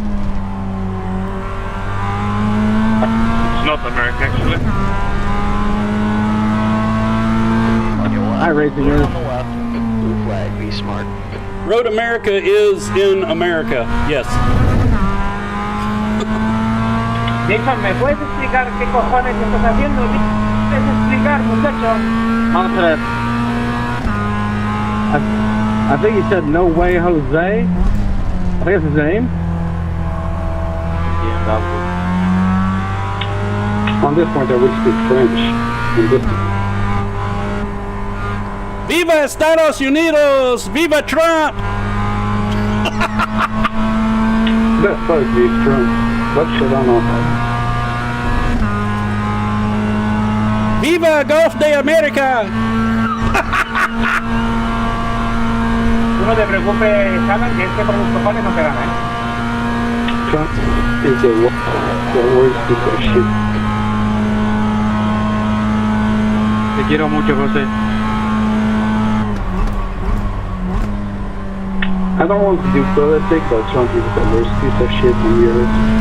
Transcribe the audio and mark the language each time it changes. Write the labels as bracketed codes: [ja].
[en] It's not America, actually. On your left. Hi, racingers. On the left. Blue flag, be smart. Road America is in America. Yes. [es] Jason, ¿me puedes explicar qué cojones estás haciendo? ¿Me puedes explicar, muchacho? [en] I think he said no way Jose. I think that's his name. on this point I will speak French. On this [es] Viva Estados Unidos! Viva Trump! [en] That's supposed to be Trump. What should I know? [es] Viva Gulf de America! Tú no te preocupes, Alan, que este por los cojones no te gana, [en] Trump is the worst piece of shit. [es] Te quiero mucho, José. [en] I don't want to do politics, but Trump is the worst piece of shit on the earth.